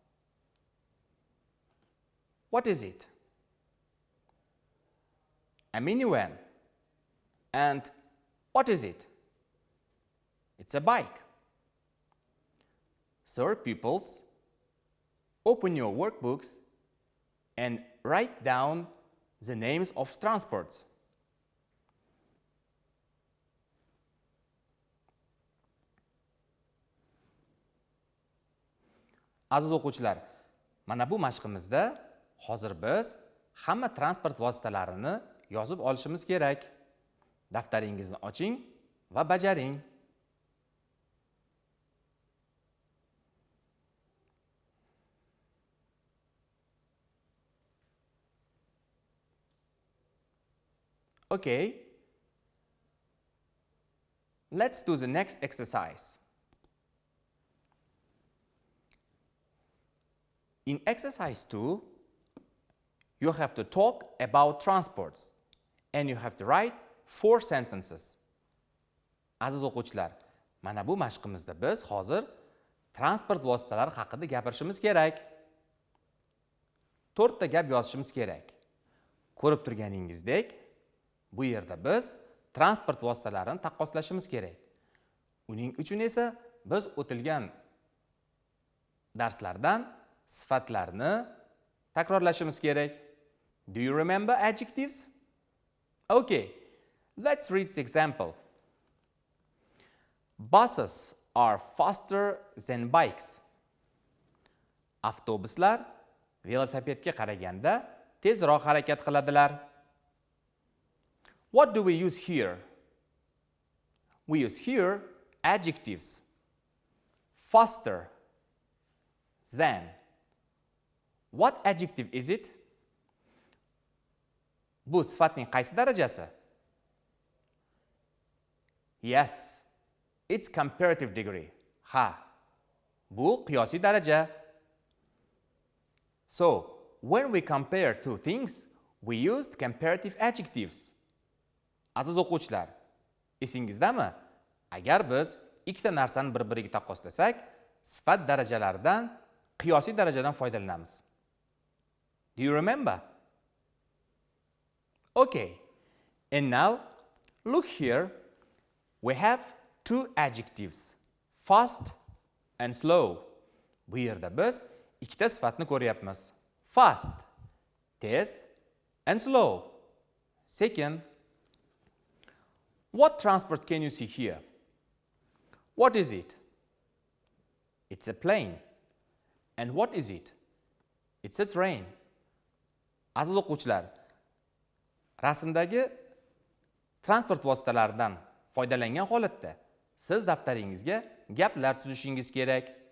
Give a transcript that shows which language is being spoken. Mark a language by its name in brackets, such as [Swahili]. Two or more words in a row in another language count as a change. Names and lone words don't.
[English] What is it? A minivan. And what is it? It's a bike. So, pupils, open your workbooks and write down the names of transports. [Uzbek] Aziz o'quvchilar, mana bu mashqimizda hozir biz hamma transport vositalarini yozib olishimiz kerak. Daftaringizni oching va bajaring. [English] Okay. Let's do the next exercise. In exercise 2, you have to talk about transports and you have to write 4 sentences. [Uzbek] Aziz o'quvchilar, mana bu mashqimizda biz hozir transport vositalari haqida gapirishimiz kerak. 4 ta gap yozishimiz kerak. Ko'rib turganingizdek, bu yerda biz transport vositalarini taqqoslashimiz kerak. Uning uchun esa biz o'tilgan darslardan sifatlarni takrorlashimiz kerak. [English] Do you remember adjectives? Okay, let's read the example. Buses are faster than bikes. [Uzbek] Avtobuslar velosipedga qaraganda tezroq harakat qiladilar. [English] What do we use here? We use here adjectives. Faster than. What adjective is it? [Uzbek] Bu sifatning qaysi darajasi? [English] Yes, it's comparative degree. [Uzbek] Ha, bu qiyosiy daraja. [English] So, when we compare two things, we used comparative adjectives. [Uzbek] Aziz o'quvchilar, esingizdami? Agar biz ikkita narsani bir-biriga taqqoslasak, sifat darajalaridan, qiyosiy darajadan foydalanamiz. [English] Do you remember? Okay, And now, look here. We have two adjectives, fast and slow. [Uzbek] Bu yerda biz ikkita sifatni ko'ryapmiz. [English] Fast, tez, and slow, sekin. What transport can you see here? What is it? It's a plane. And what is it? It's a train. [Uzbek] Aziz o'quvchilar, rasmdagi transport vositalaridan foydalangan holatda siz daftaringizga gaplar tuzishingiz kerak.